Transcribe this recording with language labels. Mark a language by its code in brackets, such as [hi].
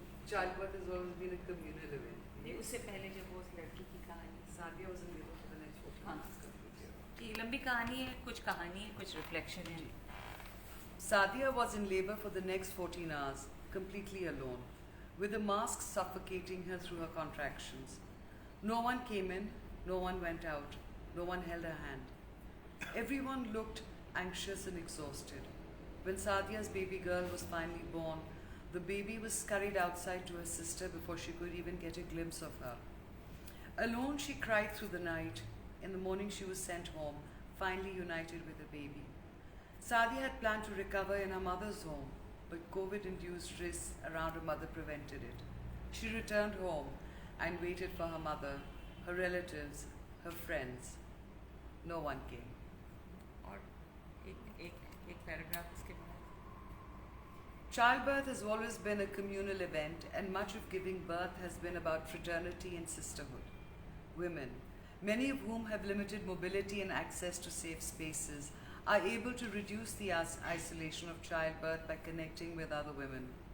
[en] Childbirth has always been a communal event. [ur] نہیں، اس سے پہلے جب وہ اس لڑکی کی کہانی، [en] Sadia was in labor for the next 14 [ur] ہاں [en] months. [ur] یہ لمبی کہانی ہے، کچھ کہانی ہے، کچھ ریفلیکشن ہے۔ [en] Sadia was in labor for the next 14 hours, completely alone, with a mask suffocating her through her contractions. No one came in, no one went out, no one held her hand. Everyone looked anxious and exhausted. When Sadia's baby girl was finally born, the baby was scurried outside to her sister before she could even get a glimpse of her. Alone, she cried through the night. In the morning, she was sent home, finally united with the baby. Sadia had planned to recover in her mother's home, but COVID-induced risks around her mother prevented it. She returned home and waited for her mother, her relatives, her friends. No one came. [ur] اور ایک paragraph اس کے بعد [en] Childbirth has always been a communal event, and much of giving birth has been about fraternity and sisterhood. Women, many of whom have limited mobility and access to safe spaces, are able to reduce the isolation of childbirth by connecting with other women.